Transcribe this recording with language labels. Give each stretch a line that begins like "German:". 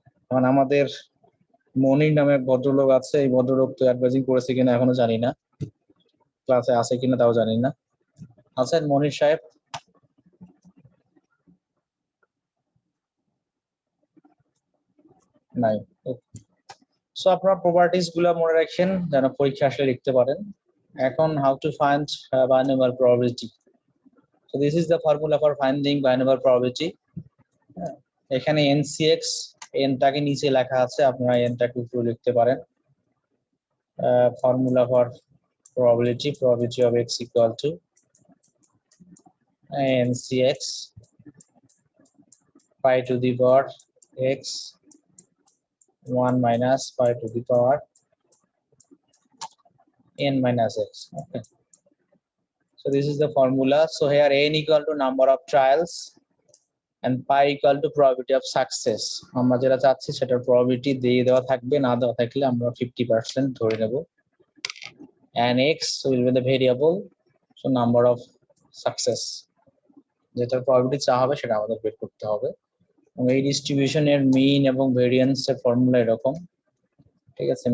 Bangla: এখন আমাদের মনির নামে এক ভদ্রলোক আছে, এই ভদ্রলোক তো অ্যাডভাইজিং করেছে কিনা এখনো জানি না, ক্লাসে আছে কিনা তাও জানি না। আছেন মনির সাহেব? নাই। সো আপনারা প্রপার্টিজ গুলো মনে রাখেন যেন পরীক্ষা আসলে লিখতে পারেন।
English: এখন how to find binomial probability. So this is the formula for finding binomial probability.
Bangla: এখানে NCX, এনটাকে নিচে লেখা আছে, আপনারা এনটাকে উপরে লিখতে পারেন।
English: Formula for probability of x equal to NCX pi to the power x 1 minus pi to the power n minus x. Okay, so this is the formula. So here n equal to number of trials and pi equal to probability of success.
Bangla: আমরা যেটা চাচ্ছি সেটার probability দিয়ে দেওয়া থাকবে, না দেওয়া থাকলে আমরা 50% ধরে নেব,
English: and x will be the variable, so number of success.
Bangla: যেটার প্রবাবিলিটি চা হবে সেটা আমাদের বের করতে হবে। এবং এই ডিস্ট্রিবিউশনের মিন এবং ভেরিয়েন্স এর ফর্মুলা এরকম, ঠিক আছে।